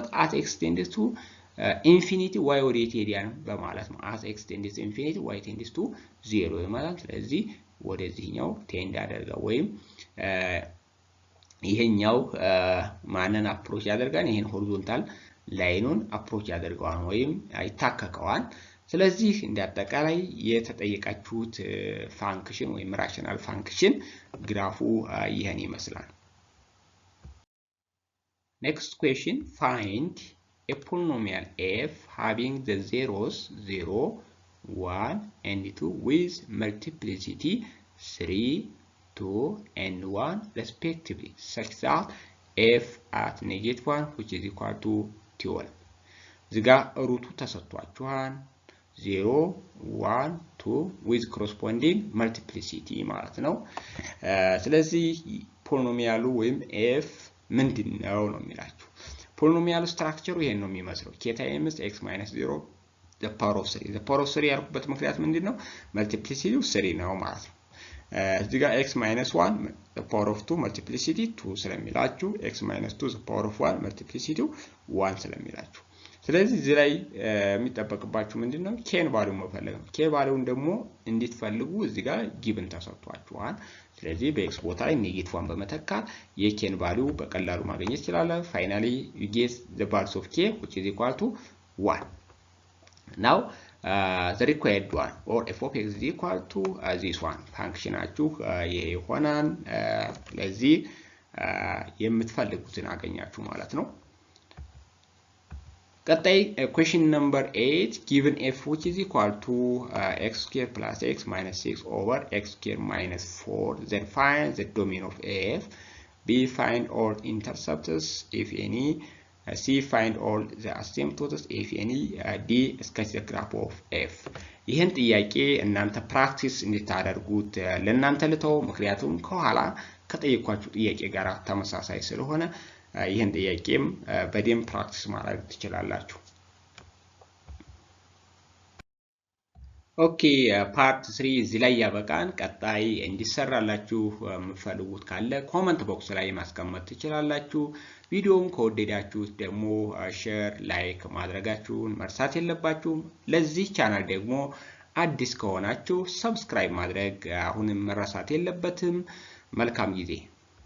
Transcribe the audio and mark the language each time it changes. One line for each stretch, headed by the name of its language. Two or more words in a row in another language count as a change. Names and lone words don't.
English: as x tends to infinity y
Amharic: ወዴት ሄዳል በማለት ነው።
English: as x tends to infinity y tends to
Amharic: 0 ይመጣል። ስለዚህ ወደዚህኛው ቴንድ ያደርጋል ወይም ይሄኛው ማንን አፕሮች ያደርጋል? ይሄን ሆሪዞንታል ላይኑን አፕሮች ያደርገዋል ወይም ይታከከዋል። ስለዚህ እንደ አጠቃላይ የተጠየቃችሁት ፋንክሽን ወይም
English: rational function
Amharic: ግራፉ ይሄን ይመስላል።
English: Next question, find a polynomial f having the zeros 0, 1 and 2 with multiplicity 3, 2 and 1 respectively, such that f at -1 which is equal to 12.
Amharic: እዚህ ጋር ሩቱ ተሰጥቷችኋል 0 1 2
English: with corresponding multiplicity
Amharic: ማለት ነው። ስለዚህ ፖሊኖሚያሉ ወይም f ምንድነው ነው የሚላችሁ። ፖሊኖሚያሉ ስትራክቸሩ ይሄን ነው የሚመስለው
English: k times x - 0 the power of 3 the power of 3
Amharic: ያልኩበት ምክንያት ምንድነው? መልቲፕሊሲቲው 3 ነው ማለት ነው። እዚህ ጋር
English: x - 1 the power of 2 multiplicity 2
Amharic: ስለሚላችሁ
English: x - 2 the power of 1 multiplicity 1
Amharic: ስለሚላችሁ ስለዚህ እዚህ ላይ የሚጠበቅባችሁ ምንድነው? ኬን ቫልዩ መፈለግ ነው። ኬ ቫልዩን ደግሞ እንድትፈልጉ እዚህ ጋር ጊቭን ተሰጥቷችኋል። ስለዚህ በኤክስ ቦታ ላይ -1 በመተካት የኬን ቫልዩ በቀላሉ ማግኘት ይችላል። ፋይናሊ
English: you get the values of k which is equal to 1. now the required one or f of x is equal to this one
Amharic: ፋንክሽናችሁ ይሄ ይሆናል። ስለዚህ የምትፈልጉትን አገኛችሁ ማለት ነው። ቀጣይ
English: question number 8, given f which is equal to x squared plus x minus 6 over x squared minus 4, then find the domain of f. B, find all interceptors if any. C, find all the asymptotes if any. D, sketch the graph of f.
Amharic: ይህን ጥያቄ እናንተ ፕራክቲስ እንድታደርጉት ለእናንተ ልተው፣ ምክንያቱም ከኋላ ከጠየኳችሁ ጥያቄ ጋር ተመሳሳይ ስለሆነ ይህን ጥያቄም በደንብ ፕራክቲስ ማድረግ ትችላላችሁ። ኦኬ ፓርት 3 እዚህ ላይ ያበቃን። ቀጣይ እንዲሰራላችሁ የምትፈልጉት ካለ
English: comment box
Amharic: ላይ ማስቀመጥ ትችላላችሁ። ቪዲዮውን ከወደዳችሁት ደግሞ ሼር፣ ላይክ ማድረጋችሁን መርሳት የለባችሁም። ለዚህ ቻናል ደግሞ አዲስ ከሆናችሁ ሰብስክራይብ ማድረግ አሁንም መረሳት የለበትም። መልካም ጊዜ